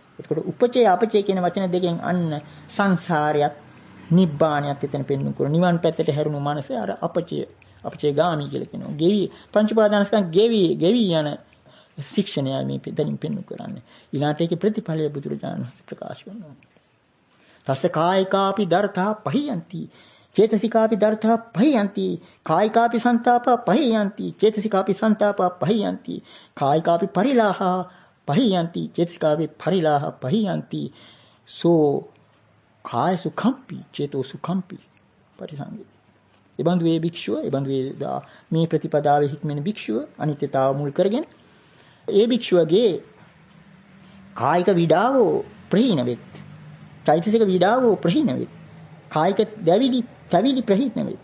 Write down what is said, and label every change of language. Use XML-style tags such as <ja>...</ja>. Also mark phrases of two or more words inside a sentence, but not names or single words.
<si>එතකොට උපචය අපචය කියන වචන දෙකෙන් අන්න සංසාරයක් නිබ්බාණයක් එතන පෙන්වු කරන නිවන් පැත්තට හැරුණු මනස අර අපචය ගාමි කියලා කියනවා. ගෙවි පංච උපාදානස්කන්ධ ගෙවි යන ශික්ෂණය මේ දෙනින් පෙන්වු කරන්නේ. ඊළාට ඒකේ ප්‍රතිඵලය බුදුරජාණන් වහන්සේ ප්‍රකාශ කරනවා.</si> <pi>තස්ස කායිකාපි දර්ථා පහියන්ති චේතසිකාපි දර්ථා පහියන්ති කායිකාපි සංතාපා පහියන්ති චේතසිකාපි සංතාපා පහියන්ති කායිකාපි පරිලාහා පහියන්ති චේතසිකාපි පරිලාහා පහියන්ති සෝ කාය සුඛම්පි චේතෝ සුඛම්පි පරිසංගේ.</pi> <si>ඒ බඳු වේ භික්ෂුව ඒ බඳු මේ ප්‍රතිපදාවේ හික්මෙන භික්ෂුව අනිත්‍යතාව මුල් කරගෙන ඒ භික්ෂුවගේ කායික විඩාවෝ ප්‍රහීන වෙත්. චෛතසික විඩාවෝ ප්‍රහීන වෙත්. කායික දැවිලි ප්‍රහීන වෙත්.</si>